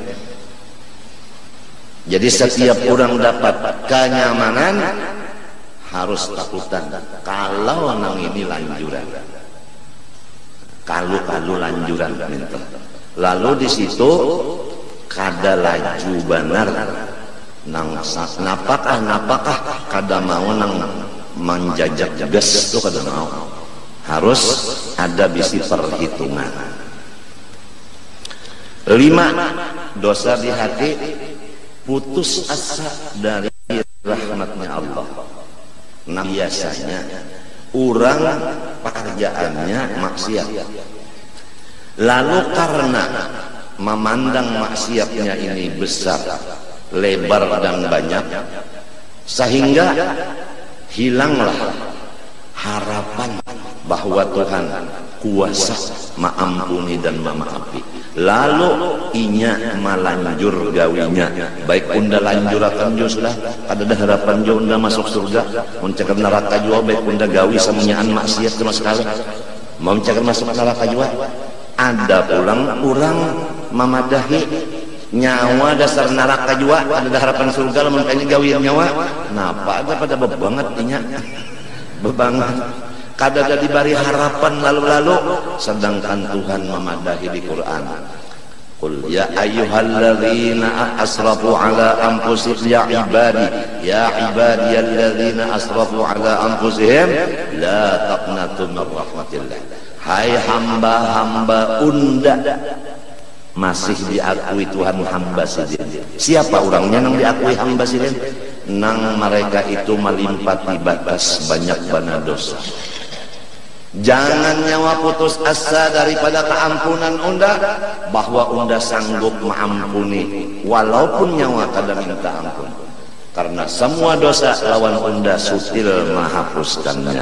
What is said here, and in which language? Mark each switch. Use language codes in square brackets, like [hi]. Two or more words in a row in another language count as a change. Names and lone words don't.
[bjn] Jadi setiap orang dapat kenyamanan harus takutan kalau nang ini lanjuran, kalau lanjuran itu. Lalu di situ kada laju benar nang napakah kada mau nang menjajak gas itu kada mau, harus ada bisi perhitungan. 5, dosa di hati, putus asa dari rahmatnya Allah. Nah biasanya orang pekerjaannya maksiat, lalu karena memandang maksiatnya ini besar, lebar dan banyak, sehingga hilanglah harapan bahwa Tuhan kuasa mengampuni dan memaafi. Lalu inya melanjur gawinya, baik unda lanjurakan jo sudah kada ada harapan jo unda masuk surga, mencakar neraka jua baik unda gawi samunyaan maksiat sama sekali, mau mencakar masuk neraka jua. Ada pulang orang memadahi nyawa dasar neraka jua, ada harapan surga lamun kayaknya gawian nyawa, napa ada pada bebanget inya bebanget, kada ada diberi harapan lalu-lalu, sedangkan Tuhan memadahi di Quran. [ar] قل يا أيها الذين أسرفوا على أنفسهم يا عبادي الذين أسرفوا على أنفسهم لا تقنطوا من رحمة الله. [bjn] Hai hamba-hamba unda masih diakui Tuhan hamba sidin. Siapa orangnya nang diakui hamba sidin? Nang mereka itu melimpati batas banyak bana dosa. Jangan nyawa putus asa daripada keampunan unda, bahwa unda sanggup mengampuni walaupun nyawa kada minta ampun, karena semua dosa lawan unda sutil menghapuskannya.